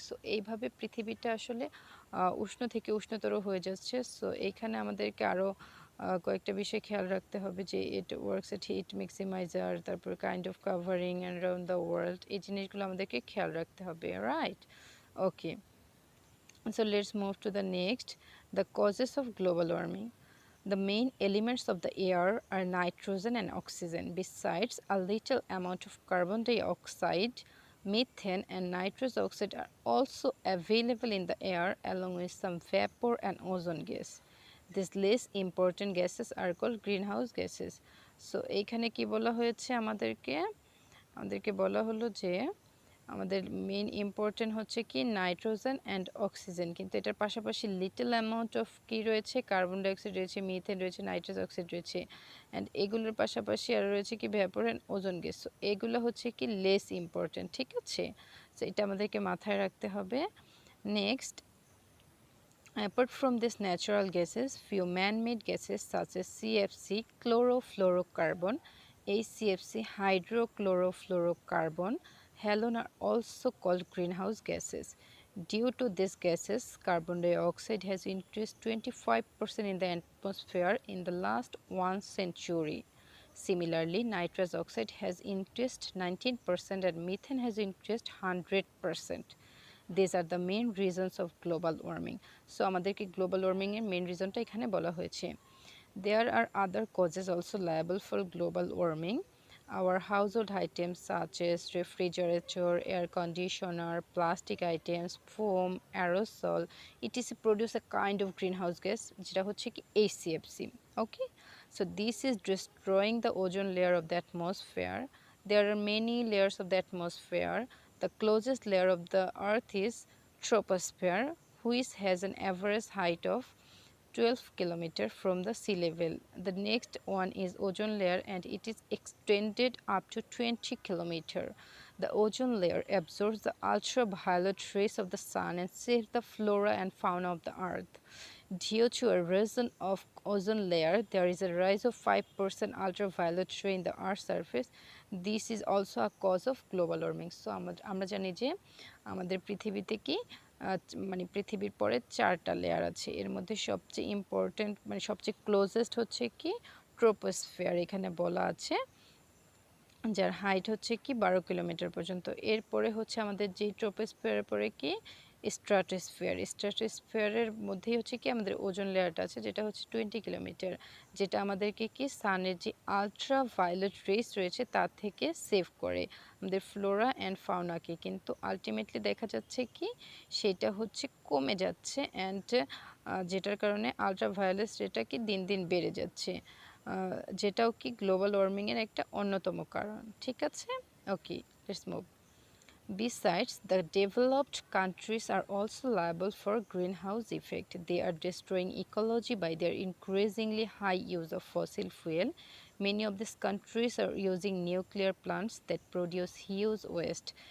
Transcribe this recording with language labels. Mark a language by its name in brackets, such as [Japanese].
[Bangla] So এইভাবে পৃথিবীটা আসলে উষ্ণ থেকে উষ্ণতর হয়ে যাচ্ছে। সো এইখানে আমাদেরকে আরও কয়েকটা বিষয় খেয়াল রাখতে হবে যে [English] it works at heat maximiser, [Bangla] তারপর [English] kind of covering around the world, [Bangla] এই জিনিসগুলো আমাদেরকে খেয়াল রাখতে হবে। [English] Right, okay. So let's move to the next, the causes of global warming. The main elements of the air are nitrogen and oxygen. Besides, a little amount of carbon dioxide, methane and nitrous oxide are also available in the air along with some vapor and ozone gas. These less important gases are called greenhouse gases. [Bangla] So এইখানে কি বলা হয়েছে আমাদেরকে বলা হলো যে আমাদের main important হচ্ছে কি নাইট্রোজেন অ্যান্ড অক্সিজেন, কিন্তু এটার পাশাপাশি [English] little amount of [Bangla] কি রয়েছে, কার্বন ডাইঅক্সাইড রয়েছে, মিথেন রয়েছে, নাইট্রাস অক্সাইড রয়েছে, অ্যান্ড এগুলোর পাশাপাশি আর রয়েছে কি vapour and ozone gas. So এগুলো হচ্ছে কি লেস ইম্পর্টেন্ট, ঠিক আছে? সো এটা আমাদেরকে মাথায় রাখতে হবে। [English] Next, apart from these natural gases, few man-made gases such as CFC, chlorofluorocarbon, HCFC, hydrochlorofluorocarbon, halon are also called greenhouse gases. Due to these gases, carbon dioxide has increased 25% in the atmosphere in the last 1 century. Similarly, nitrous oxide has increased 19% and methane has increased 100%. These are the main reasons of global warming. [Bangla] So আমাদেরকে global warming এর main reasonটা এখানে বলা হয়েছে। [English] There are other causes also liable for global warming. Our household items such as refrigerator, air conditioner, plastic items, foam, aerosol, etc. produce a kind of greenhouse gas [Bangla] যেটা হচ্ছে কি [English] HCFC. Okay, so this is destroying the ozone layer of the atmosphere. There are many layers of the atmosphere. The closest layer of the earth is troposphere, which has an average height of 12 kilometers from the sea level. The next one is ozone layer and it is extended up to 20 kilometers. The ozone layer absorbs the ultraviolet rays of the sun and saves the flora and fauna of the earth. Due to erosion of ozone layer, there is a rise of 5% ultraviolet ray in the earth's surface. This is also a cause of global warming. [Bangla] So আমরা জানি যে আমাদের পৃথিবীতে কি মানে পৃথিবীর পরে 4টা লেয়ার আছে, এর মধ্যে সবচেয়ে ইম্পর্টেন্ট মানে সবচেয়ে ক্লোজেস্ট হচ্ছে কি ট্রোপোস্ফিয়ার, এখানে বলা আছে, যার হাইট হচ্ছে কি 12 কিলোমিটার পর্যন্ত। এরপরে হচ্ছে আমাদের যে ট্রোপোস্ফিয়ারের পরে কি স্ট্র্যাটোস্ফিয়ারের মধ্যেই হচ্ছে কি আমাদের ওজোন লেয়ারটা আছে, যেটা হচ্ছে 20 কিলোমিটার, যেটা আমাদেরকে কি সানের যে আলট্রা ভায়োলেট রেস রয়েছে তার থেকে সেভ করে আমাদের ফ্লোরা অ্যান্ড ফাউনাকে, কিন্তু আলটিমেটলি দেখা যাচ্ছে কি সেটা হচ্ছে কমে যাচ্ছে অ্যান্ড যেটার কারণে আলট্রা ভায়োলেট রেটা কি দিন দিন বেড়ে যাচ্ছে, যেটাও কি গ্লোবাল ওয়ার্মিংয়ের একটা অন্যতম কারণ, ঠিক আছে? [English] Okay, let's move. Besides, the developed countries are also liable for greenhouse effect. They are destroying ecology by their increasingly high use of fossil fuel. Many of these countries are using nuclear plants that produce huge waste.